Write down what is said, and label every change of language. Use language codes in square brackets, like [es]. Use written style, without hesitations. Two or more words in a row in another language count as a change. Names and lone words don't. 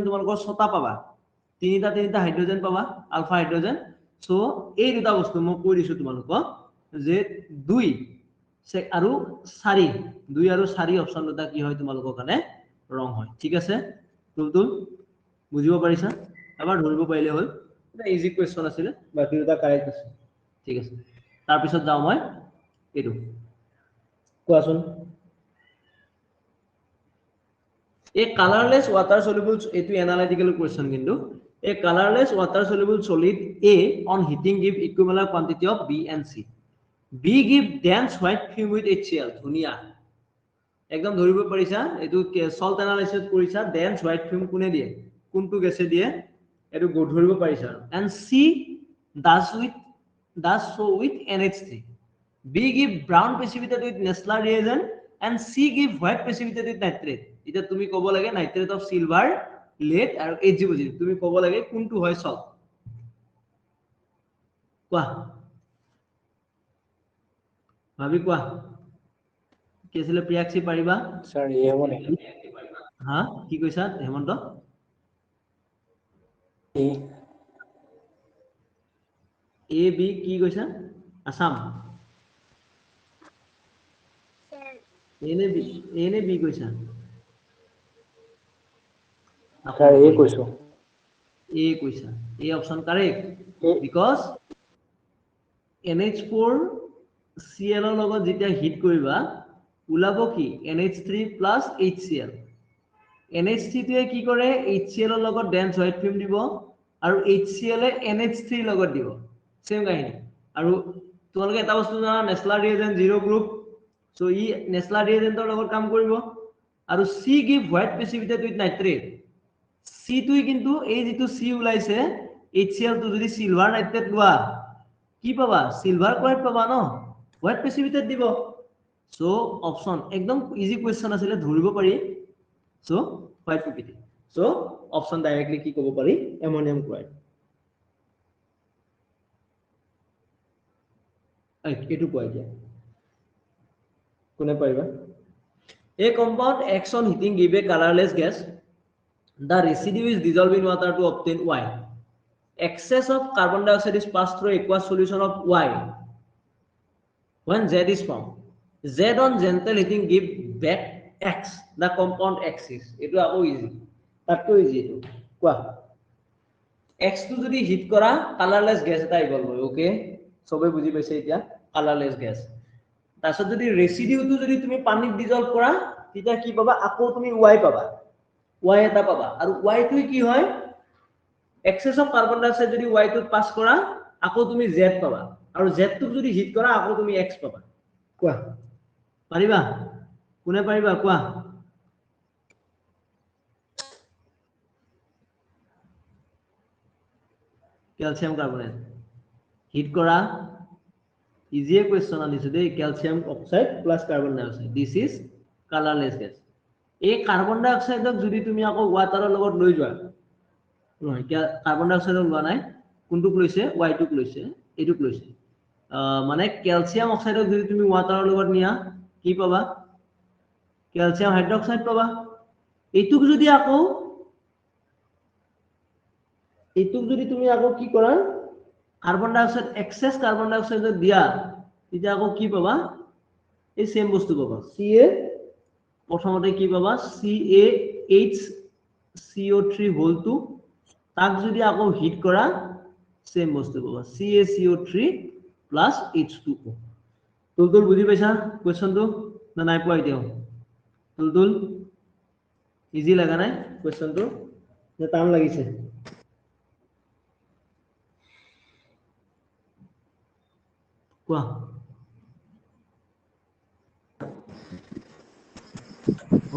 [as] তোমালোকৰ ছটা পাবা তিনিটা হাইড্ৰোজেন পাবা [en] alpha hydrogen [as] সো এই দুটা বস্তু মই কৈ দিছো তোমালোকক যে 2 আৰু 4 2 আৰু 4 অপচন দুটা কি হয় তোমালোকৰ কাৰণে ৰং হয় ঠিক আছে তুলতুল বুজিব পাৰিছা এবাৰ ধৰিব পাৰিলে হ'ল এটা [en] easy question [as] আছিল বাকি দুটা কাৰেক্ট আছে ঠিক আছে তাৰ পিছত যাও মই এটো কোৱাচোন [en] a colorless water soluble etu analytical question kintu a colorless water soluble solid A on heating give equivalent quantity of B and C B give dense white film with HCl [as] ধুনিয়া একদম ধৰিব পাৰিছা এটো [en] salt analysis কৰিছা dense white film [as] কোনে দিয়ে কোনটো গেছে দিয়ে এটো ধৰিব পাৰিছা [en] and C does so with NH3 B give brown precipitate with Nessler reagent and C give white precipitate with nitrate [as] এটা তুমি ক'ব লাগে [en] nitrate of silver [as] লেড আৰু Hg তুমি ক'ব লাগে কোনটো হয় সল্ট কোৱা ভাবি কোৱা কি আছিল প্ৰিয়াক্ষী পাৰিবা স্যার এই হ'ব নেকি হা কি কৈছা হেমন্ত এ বি কি কৈছা আসাম স্যার এনে বি কৈছা স্যার এই কৈছো এ কৈছা এ [en] option correct because [as] NH4 Cl ৰ লগত যেতিয়া হিট কৰিবা ওলাব কি [en] NH3 plus HCl [as] NH3 টোৱে কি কৰে HCl ৰ লগত [en] dense white film [as] দিব আৰু HCl এ NH3 ৰ লগত দিব সেম কাহিনী আৰু তোমালোকে এটা বস্তু জানা [en] Nessler reagent [as] 0 গ্ৰুপ সো ই নেসলাৰ ৰিএজেন্টৰ লগত কাম কৰিব আৰু [en] C give white precipitate with nitrate [as] C টোই কিন্তু এই যেটো C ওলাইছে HCl টো যদি [en] silver nitrate [as] লোৱা কি পাবা [en] silver chloride [as] পাবা ন [en] white precipitate [as] দিব সো অপশন একদম [en] easy question [as] আছিল ধৰিব পাৰি সো [en] white precipitate [as] সো [en] option directly [as] কি ক'ব পাৰি [en] ammonium chloride [as] এটো কোৱা দিয়া কোনে পাৰিবা [en] A compound acts on heating give a colorless gas. The residue is dissolved in water to obtain Y. Excess of carbon dioxide is passed through aqueous solution of Y. When Z is formed, Z on gentle heating give back X. The compound X is. It is also easy. That's too easy. What? [as] X to যদি হিট কৰা [en] colorless gas [as] এটা ইভলভ হয় ওকে সবে বুজি পাইছে এতিয়া [en] colorless gas [as] তাছত যদি ৰেসিডিউটো যদি তুমি পানীত ডিজলভ কৰা তেতিয়া কি পাবা আকৌ তুমি Y পাবা Y এটা পাবা আৰু Y টো কি হয় [en] excess of carbon dioxide [as] যদি Y টো পাস কৰা আকৌ তুমি Z পাবা আৰু Z টো যদি হিট কৰা আকৌ তুমি X পাবা কোৱা পাৰিবা কোনে পাৰিবা কোৱা [en] calcium carbonate heat করা easy question [as] আনিছে দেই [en] calcium oxide plus carbon dioxide this is colorless gas [as] এই কার্বন ডাই অক্সাইডক যদি তুমি আকৌ ওয়াটাৰৰ লগত লৈ যোৱা নহয় কার্বন ডাই অক্সাইডক লোৱা নাই কোনটোক লৈছে Y টোক লৈছে এটোক লৈছে মানে ক্যালসিয়াম অক্সাইডক যদি তুমি ওয়াটাৰৰ লগত নিয়া কি পাবা [en] calcium hydroxide [as] পাবা এটোক যদি তুমি আকৌ কি কৰা [en] carbon dioxide excess carbon dioxide [as] দিয়া তেতিয়া আকৌ কি পাবা এই সেম বস্তু পাবা Ca প্ৰথমতে কি পাবা CaHCO3 [en] whole two [as] তাক যদি আকৌ হিট কৰা সেম বস্তু পাবা [en] CaCO3 plus H2O [as] তুলতুল বুজি পাইছা কোৱেশ্চনটো না নাই পোৱা এতিয়া তুলতুল ইজি লাগা নাই কোৱেশ্চনটো নে টান লাগিছে কোৱা হ'ব